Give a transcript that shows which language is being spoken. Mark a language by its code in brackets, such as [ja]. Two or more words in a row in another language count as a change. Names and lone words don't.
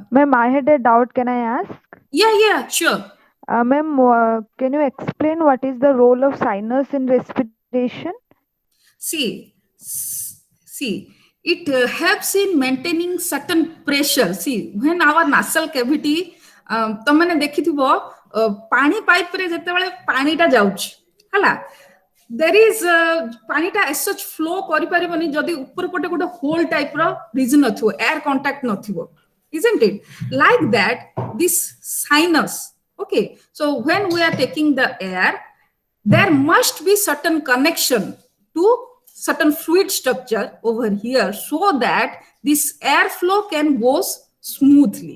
[en] Ma'am, I had a doubt. Can I ask? yeah, sure. Ma'am, can you explain what is the role of sinus in respiration? See, it helps in maintaining certain pressure. See, when our nasal cavity, [or] ତମାନେ ଦେଖିଥିବ ପାଣି ପାଇପରେ ଯେତେବେଳେ ପାଣିଟା ଯାଉଛି ହେଲା, [en] there is [or] ପାଣିଟା [en] as such flow [or] କରିପାରିବନି ଯଦି ଉପର ପଟେ ଗୋଟେ [en] hole type [or] ର ରିଜନ ନଥିବ, [en] air contact ନଥିବ, isn't it? Like that, this sinus. Okay, so when we are taking the air, there must be certain connection to certain fluid structure over here so that this airflow can go smoothly.